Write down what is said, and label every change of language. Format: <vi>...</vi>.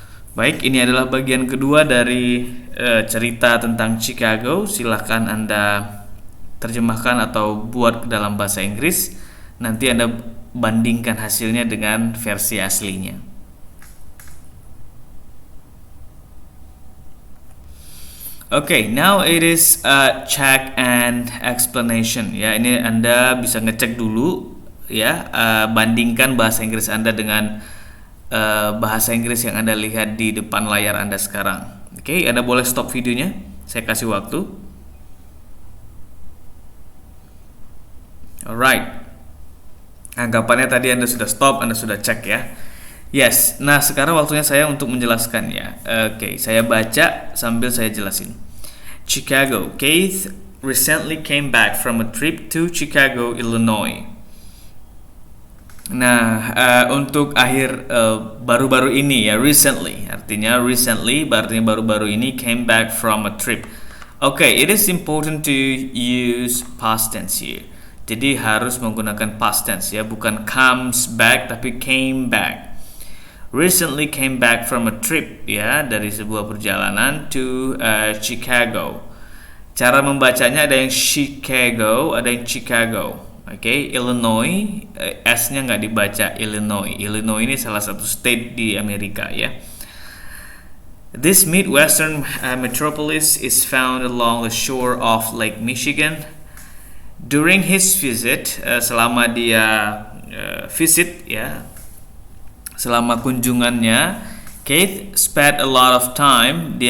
<id>Baik, ini adalah bagian kedua dari cerita tentang Chicago. Silakan Anda terjemahkan atau buat ke dalam bahasa Inggris. Nanti Anda bandingkan hasilnya dengan versi aslinya.</id> <en>Okay, now it is check and explanation.</en> <id>Ya, ini Anda bisa ngecek dulu ya, bandingkan bahasa Inggris Anda dengan bahasa Inggris yang Anda lihat di depan layar Anda sekarang. Oke, Anda boleh stop videonya. Saya kasih waktu. Alright. Anggapannya tadi Anda sudah stop, Anda sudah cek ya. Yes, nah sekarang waktunya saya untuk menjelaskan ya. Oke, saya baca sambil saya jelasin. Chicago.</id> <en>Keith recently came back from a trip to Chicago, Illinois.</en> <id>Nah, untuk akhir baru-baru ini ya, recently. Artinya recently, artinya baru-baru ini,</id> <en>came back from a trip. Okay, it is important to use past tense here.</en> <id>Jadi harus menggunakan past tense ya, bukan</id> <en>comes back</en> <id>tapi</id> <en>came back. Recently came back from a trip</en> <id>ya, dari sebuah perjalanan</id> <en>to Chicago.</en> <id>Cara membacanya ada yang Chicago, ada yang Chicago. Oke, Illinois, S-nya nggak dibaca Illinois. Illinois ini salah satu state di Amerika ya.</id> <en>This Midwestern metropolis is found along the shore of Lake Michigan. During his visit,</en> <id>selama dia visit ya, selama kunjungannya,</id> <en>Keith spent a lot of time.</en>